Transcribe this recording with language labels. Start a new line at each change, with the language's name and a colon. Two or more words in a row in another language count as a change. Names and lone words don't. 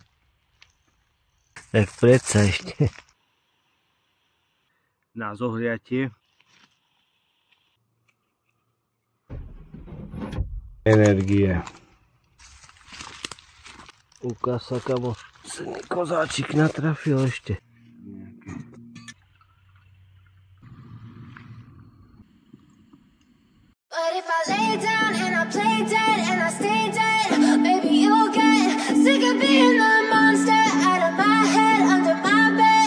Slovak: Tak predsa ešte na zohriatie. Energie. Ukáž sa, kamo, kozáčik natrafil ešte.
English: But if I lay down and I play dead and I stay dead, baby, you'll get sick of being the monster out of my head, under my bed.